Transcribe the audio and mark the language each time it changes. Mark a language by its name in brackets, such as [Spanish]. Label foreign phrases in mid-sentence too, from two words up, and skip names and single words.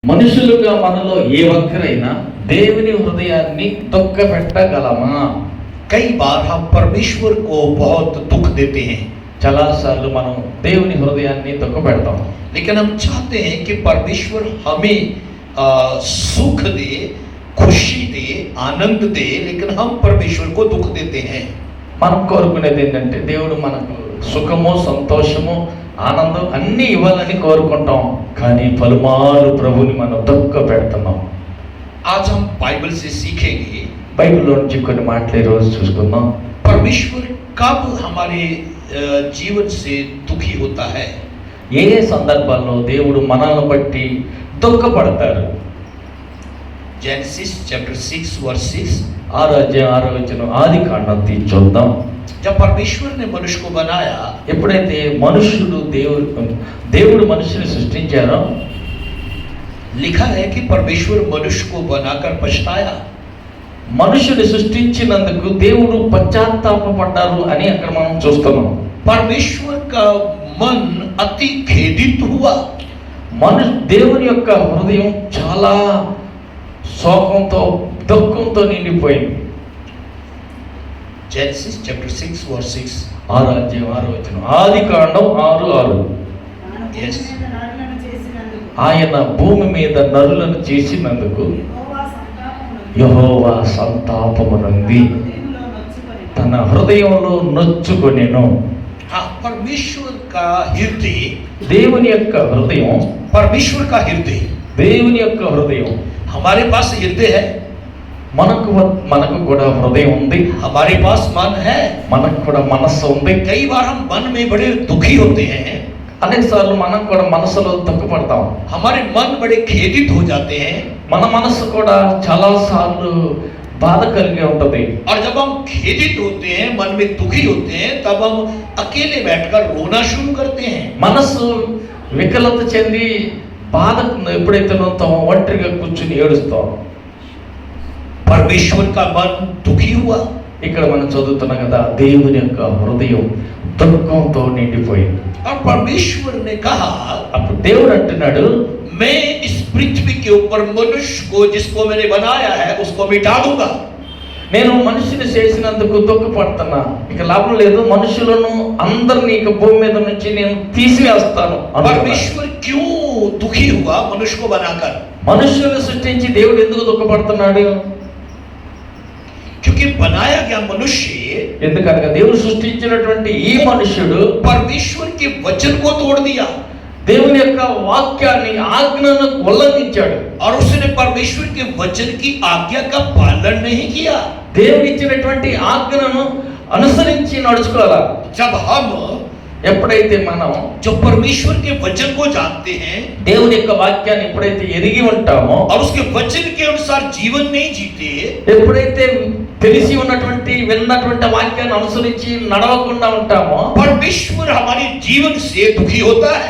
[Telugu] మనుషులుగా మనలో ఏ ఒక్కరైనా దేవుని హృదయాన్ని తొక్కపెట్టగలమా? [Hindi] कई बार हम परमेश्वर को बहुत दुख देते हैं, [Telugu] చాలాసార్లు మనం దేవుని హృదయాన్ని తొక్కపెడతాం. [Hindi] लेकिन हम चाहते हैं कि परमेश्वर हमें सुख दे, खुशी दे, आनंद दे, लेकिन हम परमेश्वर को दुख देते हैं। [Telugu] మనం కోరుకునేది ఏంటంటే దేవుడు మనకు సుఖము, సంతోషము, ఆనందం అన్నీ ఇవ్వాలని కోరుకుంటాం. కానీ పలుమారు ప్రభుని మనం తొక్కపెడుతున్నాం. [Hindi] आज हम बाइबल से सीखेंगे [Telugu] బైబిల్లో నుంచి కొన్ని మాటలు ఈరోజు చూసుకుందాం. [Hindi] परमेश्वर कब हमारे जीवन से दुखी होता है। [Telugu] ఏ సందర్భాల్లో దేవుడు మనల్ని బట్టి దుఃఖపడతారు? [English] Genesis chapter 6 verse 6, [Telugu] 6 ఆది కాండం తీసి చూద్దాం. [Hindi] जब परमेश्वर ने मनुष्य को बनाया, [Telugu] ఎప్పుడైతే మనుషుడు దేవుడు మనుషుని సృష్టించారో [Hindi] लिखा है कि परमेश्वर मनुष्य को बनाकर पछताया। [Telugu] మనుషుని సృష్టించినందుకు దేవుడు పశ్చాత్తాపపడ్డారు అని అక్కడ మనం చూస్తున్నాం. [Hindi] परमेश्वर का मन अति खेदित हुआ। [Telugu] దేవుని యొక్క హృదయం చాలా శోకంతో దుఃఖంతో నిండిపోయింది. [English] Genesis chapter 6 verse 6, [Telugu] 6 ఆది కాండం 6:6. [Hindi] यस, [Telugu] ఆయన భూమి మీద నరులను చేసినందుకు యెహోవా సంతాపమునంది, తన హృదయంలో నొచ్చుకొనెను. [Hindi] हाँ, परमेश्वर का हृदय, [Telugu] దేవుని యొక్క హృదయం, [Hindi] परमेश्वर का हृदय, [Telugu] దేవుని యొక్క హృదయం. [Hindi] हमारे पास हृदय है, [Telugu] మనకు కూడా హృదయం ఉంది, [Hindi] हमारे पास मन है। [Telugu] మనకు కూడా మనస్సు ఉంది. [Hindi] कई बार हम मन में बड़े दुखी होते हैं, [Telugu] అనేక సార్లు మనం కూడా మనసులో దుఃఖపడతాం. [Hindi] हमारे मन बड़े खेदित हो जाते हैं, [Telugu] మన మనస్సు కూడా చాలా సార్లు బాధ కలిగి ఉంటది. [Hindi] और जब हम खेदित होते हैं, मन में दुखी होते हैं, तब हम अकेले बैठकर रोना शुरू करते हैं। [Telugu] మనస్సు వికలత చెంది బాధ ఎప్పుడైతే నొత్తామో ఒంటరిగా కూర్చుని ఏడుస్తాం. [Hindi] परमेश्वर का मन दुखी हुआ। [Telugu] ఇక్కడ మనం చదువుతున్నాం కదా, దేవుని యొక్క హృదయం దుఃఖంతో నిండిపోయింది. [Hindi] और परमेश्वर ने कहा, [Telugu] అప్పుడు దేవుడు అంటున్నాడు, [Hindi] मैं इस पृथ्वी के ऊपर मनुष्य को जिसको मैंने बनाया है उसको मिटा दूंगा। [Telugu] నేను మనిషిని చేసినందుకు దుఃఖపడుతున్నా, ఇక లాభం లేదు, మనుషులను అందరినీ ఇక భూమి మీద నుంచి నేను తీసివేస్తాను. [Hindi] परमेश्वर क्यों दुखी हुआ मनुष्य को बनाकर? [Telugu] మనుషులను సృష్టించి దేవుడు ఎందుకు దుఃఖపడుతున్నాడు? [Hindi] क्योंकि बनाया गया मनुष्य [Telugu] ఎందుకనగా దేవుడు సృష్టించినటువంటి ఈ మనుష్యుడు [Hindi] परमेश्वर के वचन को तोड़ दिया, [Telugu] దేవుని యొక్క వాక్యాన్ని, ఆజ్ఞను ఉల్లంఘించాడు. [Hindi] और उसने परमेश्वर के वचन की आज्ञा का पालन नहीं किया। [Telugu] దేవుడు ఇచ్చినటువంటి ఆజ్ఞను అనుసరించి నడుచుకోవాలి. [Hindi] जब हम [Telugu] ఎప్పుడైతే మనం [Hindi] जो परमेश्वर के वचन को जानते हैं [Telugu] దేవుని యొక్క వాక్యాన్ని ఎప్పుడైతే ఎరిగి ఉంటామో, [Hindi] और उसके वचन के अनुसार जीवन नहीं जीते, [Telugu] ఎప్పుడైతే తెలిసి ఉన్నటువంటి విన్నటువంటి వాక్యాన్ని అనుసరించి నడవకుండా ఉంటామో, [Hindi] परमेश्वर हमारे जीवन से दुखी होता है।